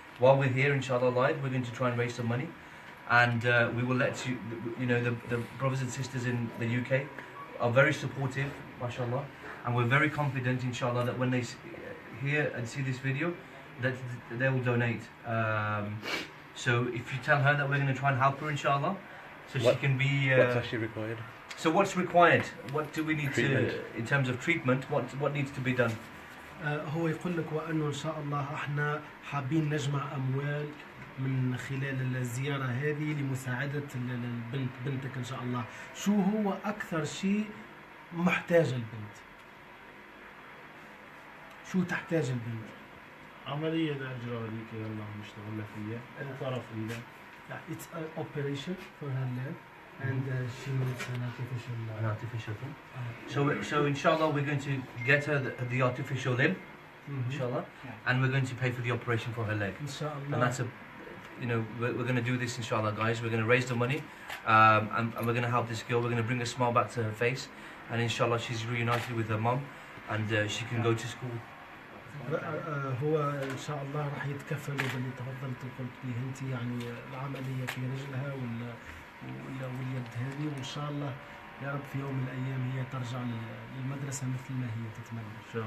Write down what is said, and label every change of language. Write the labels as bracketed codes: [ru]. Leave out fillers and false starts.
[en] While we're here, inshallah, live, we're going to try and raise some money, and we will let you know, the brothers and sisters in the UK are very supportive, mashallah, and we're very confident, inshallah, that when they hear and see this video, that they will donate. So if you tell her that we're going to try and help her, inshallah, so she can be. What's actually required? So what's required? What do we need Treatment. to, in terms of treatment, what needs to be done? [ar] هو يقول لك وأنه إن شاء الله إحنا حابين نجمع أموال من خلال الزيارة هذه لمساعدة بنتك إن شاء الله. شو هو أكثر شيء محتاج البنت؟ شو تحتاج البنت؟ عملية الإجراء هذيك يلا نشتغل فيها، الطرف إيده. [en] It's an operation for her leg, and she needs an An artificial thing. So inshallah, we're going to get her the artificial limb, inshallah, and we're going to pay for the operation for her leg. And inshallah. that's we're going to do this, inshallah, guys. We're going to raise the money, and we're going to help this girl. We're going to bring a smile back to her face, and inshallah, she's reunited with her mom, and she can go to school. [ar] هو ان شاء الله راح يتكفلوا باللي تفضلت وقلت به انت، يعني العمليه في رجلها واليد هذه، وان شاء الله يا رب في يوم من الايام هي ترجع للمدرسه مثل ما هي تتمنى.